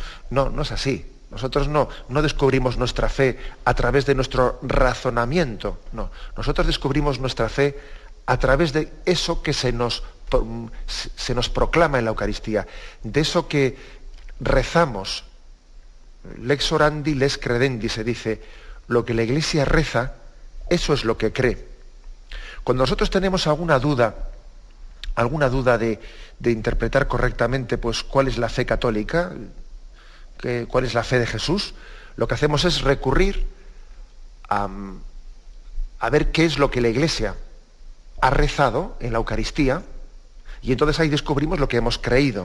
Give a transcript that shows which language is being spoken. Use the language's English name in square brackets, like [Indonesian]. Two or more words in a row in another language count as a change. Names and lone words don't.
[Spanish] No, no es así. Nosotros no descubrimos nuestra fe a través de nuestro razonamiento. No, nosotros descubrimos nuestra fe a través de eso que se nos proclama en la Eucaristía, de eso que rezamos. [Latin] Lex orandi, lex credendi, [Spanish] se dice, lo que la Iglesia reza, eso es lo que cree. Cuando nosotros tenemos alguna duda de interpretar correctamente, pues, cuál es la fe católica, cuál es la fe de Jesús, lo que hacemos es recurrir a ver qué es lo que la Iglesia ha rezado en la Eucaristía, y entonces ahí descubrimos lo que hemos creído.